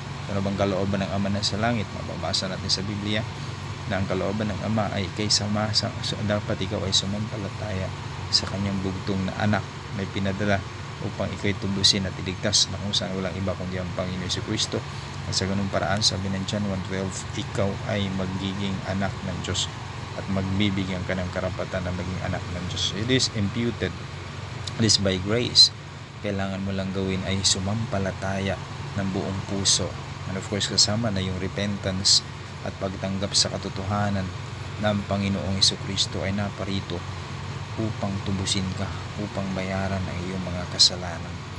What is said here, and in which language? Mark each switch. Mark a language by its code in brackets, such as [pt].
[tl] Ano bang kalooban ng Ama na sa langit? Mababasa natin sa Biblia na ang kalooban ng Ama ay dapat ikaw ay sumampalataya sa kanyang bugtong na anak na pinadala upang ikaw'y tubusin at iligtas, na kung saan walang iba kundi ang Panginoon Jesucristo. At sa ganung paraan, sabi ng John 1:12, ikaw ay magiging anak ng Diyos at magbibigyan ka ng karapatan na maging anak ng Diyos. [en] It is imputed, it is by grace. [tl] Kailangan mo lang gawin ay sumampalataya ng buong puso, [en] and of course [tl] kasama na yung repentance at pagtanggap sa katotohanan na ang Panginoong Jesucristo ay naparito upang tubusin ka, upang bayaran ang iyong mga kasalanan.